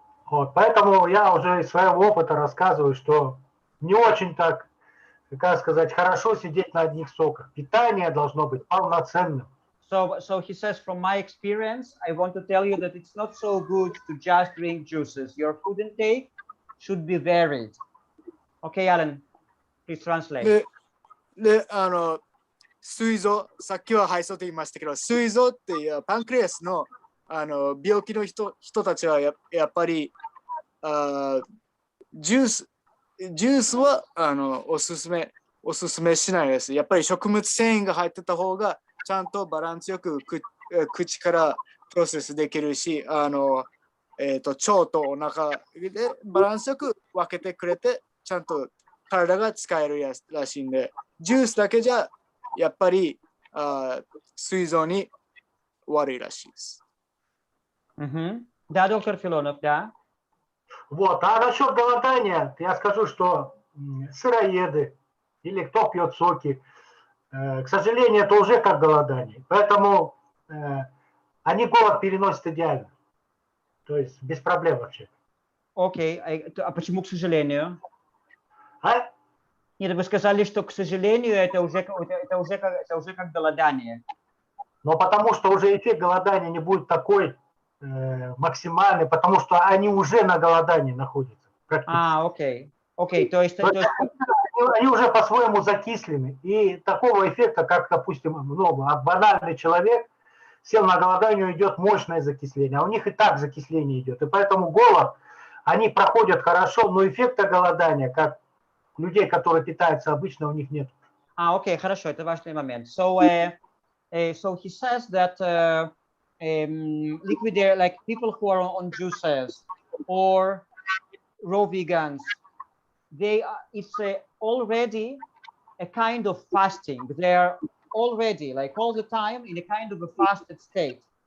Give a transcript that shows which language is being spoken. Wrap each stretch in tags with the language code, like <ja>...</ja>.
<ru>Вот, поэтому я уже из своего опыта рассказываю, что не очень так, как сказать, хорошо сидеть на одних соках. Питание должно быть полноценным.</ru> <en>So he says, from my experience, I want to tell you that it's not so good to just drink juices. Your food intake should be varied. Okay, Alan, please translate.</en> <ja>で、膵臓、さっきは配送と言いましたけど、膵臓っていうパンクリアスの病気の人たちはやっぱりジュースはおすすめしないです。やっぱり食物繊維が入ってた方がちゃんとバランスよく口からプロセスできるし、腸とお腹でバランスよく分けてくれてちゃんと体が使えるらしいんで、ジュースだけじゃやっぱり膵臓に悪いらしいです。</ja> <ru>Да, доктор Филонов, да. Вот, а насчет голодания, я скажу, что сыроеды или кто пьет соки, к сожалению, это уже как голодание. Поэтому они голод переносят идеально. То есть без проблем вообще. Окей, а почему к сожалению? А? Нет, вы сказали, что к сожалению это уже как голодание. Но потому что уже эффект голодания не будет такой максимальный, потому что они уже на голодании находятся. Окей. Окей, то есть они уже по-своему закислены. И такого эффекта, как, допустим, банальный человек сел на голодание, идет мощное закисление, а у них и так закисление идет. И поэтому голод, они проходят хорошо, но эффекта голодания, как людей, которые питаются обычно, у них нет. Окей, хорошо, это важный момент.</ru> <en>So he says that liquidate, like people who are on juices or raw vegans, it's already a kind of fasting. They're already, like all the time, in a kind of a fasted state.</en>